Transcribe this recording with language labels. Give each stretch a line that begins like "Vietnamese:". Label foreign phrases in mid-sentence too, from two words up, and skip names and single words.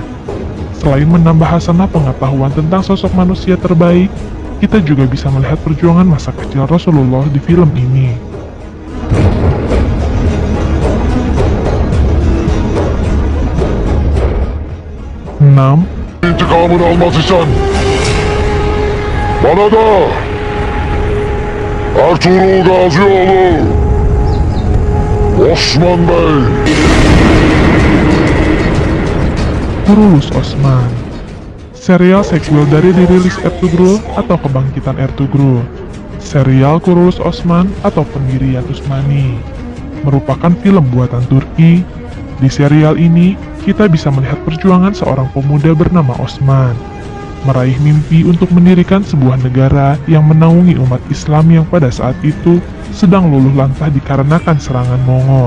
Indonesian: Selain menambah hasanah pengetahuan tentang sosok manusia terbaik, kita juga bisa melihat perjuangan masa kecil Rasulullah di film ini. Enam.
Turkish: İntikamını almaz isen, bana da Ertuğrul Gazioğlu, Osman Bey.
Indonesian: Kurulus Osman. Serial sequel dari dirilis Ertugrul atau Kebangkitan Ertugrul. Serial Kurulus Osman atau Pendirian Utsmani merupakan film buatan Turki. Di serial ini, kita bisa melihat perjuangan seorang pemuda bernama Osman meraih mimpi untuk mendirikan sebuah negara yang menaungi umat Islam yang pada saat itu sedang luluh lantah dikarenakan serangan Mongol.